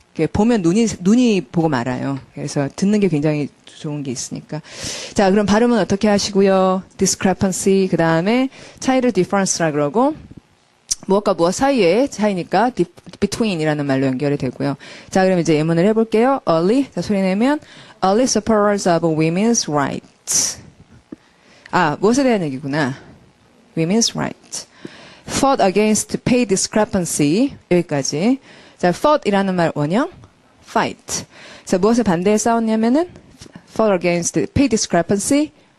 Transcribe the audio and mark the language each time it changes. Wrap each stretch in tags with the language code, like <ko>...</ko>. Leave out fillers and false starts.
<ko>이게 보면 눈이 보고 말아요. 그래서 듣는 게 굉장히 좋은 게 있으니까. 자, 그럼 발음은 어떻게 하시고요? discrepancy, 그 다음에 차이를 difference라 그러고, 무엇과 무엇 사이의 차이니까 between이라는 말로 연결이 되고요. 자, 그럼 이제 예문을 해볼게요.</ko> <en>early,</en> <ko>자, 소리 내면,</ko> <en>early supporters of women's rights.</en> <ko>무엇에 대한 얘기구나. Women's right.</ko> <en>Fought against pay discrepancy.</en> <ko>여기까지. 자, fought이라는 말 원형. fight. 자, 무엇에 반대해 싸웠냐면은</ko> <en>fought against pay discrepancy.</en>